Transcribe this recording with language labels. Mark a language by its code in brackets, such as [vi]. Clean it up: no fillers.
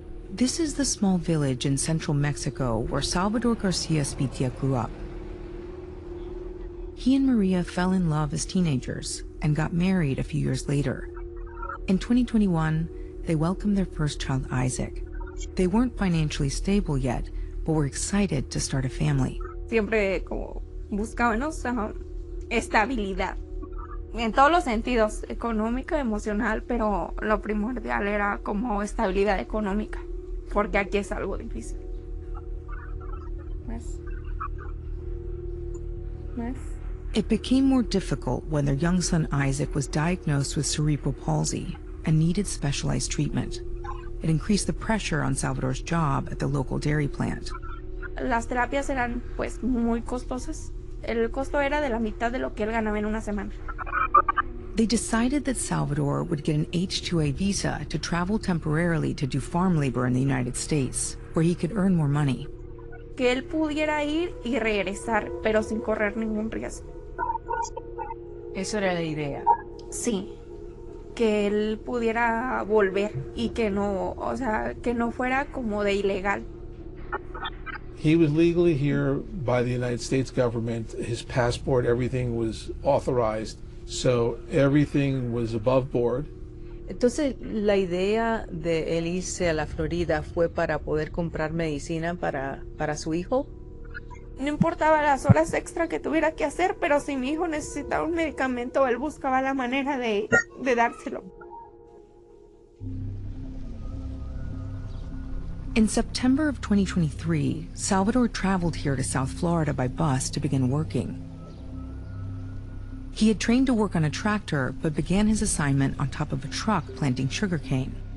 [en] This is the small village in central Mexico where Salvador Garcia Espitia grew up. He and Maria fell in love as teenagers and got married a few years later. In 2021, they welcomed their first child, Isaac. They weren't financially stable yet, but were excited to start a family. [es] Siempre como buscábamos estabilidad. En todos los sentidos, económica, emocional, pero lo primordial era como estabilidad económica, porque aquí es algo difícil. Más. [en] It became more difficult when their young son Isaac was diagnosed with cerebral palsy and needed specialized treatment. It increased the pressure on Salvador's job at the local dairy plant. [es] Las terapias eran pues muy costosas. El costo era de la mitad de lo que él ganaba en una semana. [en] They decided that Salvador would get an H-2A visa to travel temporarily to do farm labor in the United States, where he could earn more money. [es] Que él pudiera ir y regresar, pero sin correr ningún riesgo. Eso era la idea. Sí, que él pudiera volver y que no, o sea, que no fuera como de ilegal. [en] He was legally here by the United States government. His passport, everything was authorized, so everything was above board. [es] Entonces, la idea de él irse a la Florida fue para poder comprar medicina para su hijo. No importaba las horas extra que tuviera que hacer, pero si mi hijo necesitaba un medicamento, él buscaba la manera de dárselo. [en] In September of 2023, Salvador traveled here to South Florida by bus to begin working. He had trained to work on a tractor, but began his assignment on top of a truck planting sugarcane.